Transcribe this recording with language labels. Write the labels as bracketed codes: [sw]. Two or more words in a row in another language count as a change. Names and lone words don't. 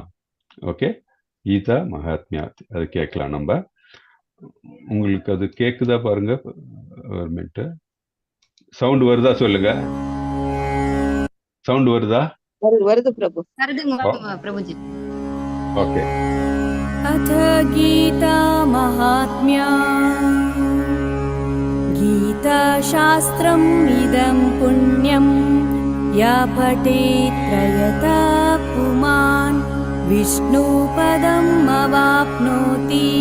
[ta] ஓகே, கீதா மகாத்மியா அது கேட்கலாம் நம்ம. உங்களுக்கு அது கேக்குதா பாருங்க. ஒரு மினிட், சவுண்ட் வருதா சொல்லுங்க. சவுண்ட் வருதா? வருது பிரபு. பிரபுஜி. ஓகே. [sa] अथ गीता महात्म्या गीताशास्त्रम् इदं पुण्यं या पठेत् त्रयता पुमान् विष्णुपदम् अवाप्नोति